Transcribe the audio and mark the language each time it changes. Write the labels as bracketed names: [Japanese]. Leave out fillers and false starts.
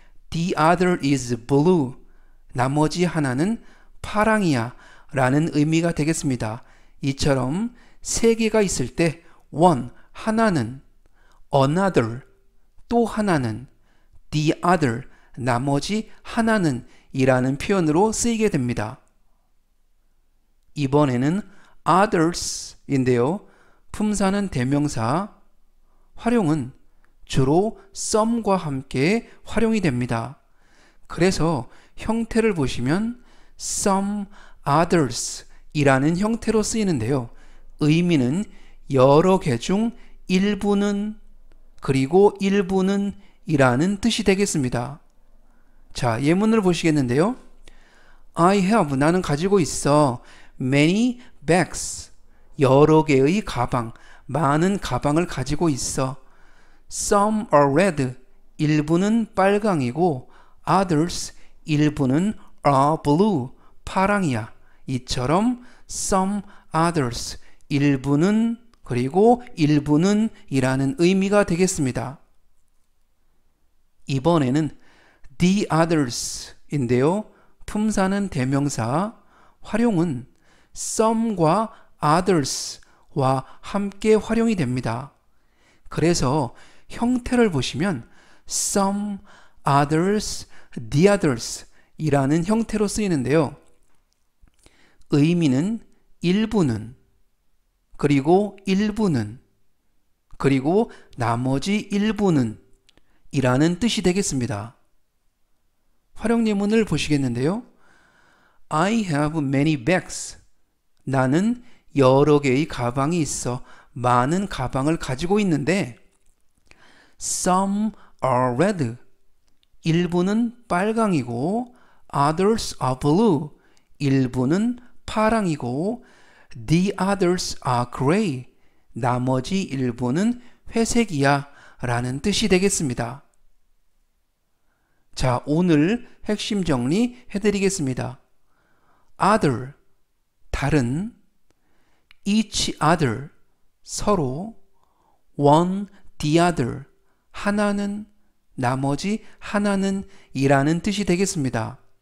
[English] The other is blue. [Korean] 나머지 하나는 파랑이야 라는 의미가 되겠습니다. 이처럼 세 개가 있을 때 one, 하나는, another, 또 하나는, the other, 나머지 하나는 이라는 표현으로 쓰이게 됩니다. 이번에는 others인데요. 품사는 대명사, 활용은 주로 some과 함께 활용이 됩니다. 그래서 형태를 보시면 some others 이라는 형태로 쓰이는데요. 의미는 여러 개 중 일부는 그리고 일부는 이라는 뜻이 되겠습니다. 자, 예문을 보시겠는데요. [English] I have, [Korean] 나는 가지고 있어. [English] many bags, [Korean] 여러 개의 가방, 많은 가방을 가지고 있어. [English] Some are red, [Korean] 일부는 빨강이고 [English] others, [Korean] 일부는 [English] are blue, [Korean] 파랑이야. 이처럼 some others, 일부는 그리고 일부는 이라는 의미가 되겠습니다. 이번에는 the others 인데요. 품사는 대명사, 활용은 some과 others와 함께 활용이 됩니다. 그래서 형태를 보시면 some, others, the others 이라는 형태로 쓰이는데요. 의미는 일부는, 그리고 일부는, 그리고 나머지 일부는 이라는 뜻이 되겠습니다. 활용 예문을 보시겠는데요. [English] I have many bags. [Korean] 나는 여러 개의 가방이 있어. 많은 가방을 가지고 있는데 [English] some are red. [Korean] 일부는 빨강이고 [English] others are blue. [Korean] 일부는 파랑이고 [English] the others are gray. [Korean] 나머지 일부는 회색이야 라는 뜻이 되겠습니다. 자, 오늘 핵심 정리 해드리겠습니다. other, 다른, each other, 서로, one, the other, 하나는, 나머지 하나는 이라는 뜻이 되겠습니다.